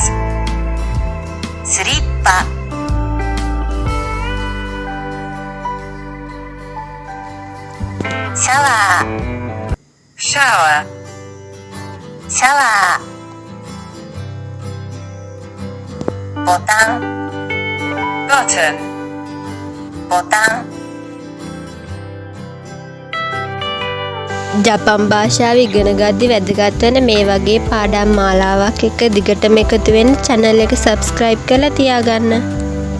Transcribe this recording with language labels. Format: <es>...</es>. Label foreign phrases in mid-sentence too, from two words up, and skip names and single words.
<ja>スリッパシャワー shower, シャワーボタン button, ボタン</ja> <si>ජපන් භාෂාව ඉගෙන ගද්දි වැදගත් වෙන මේ වගේ පාඩම් මාලාවක් එක්ක දිගටම එකතු වෙන්න channel එක subscribe කරලා තියාගන්න.</si>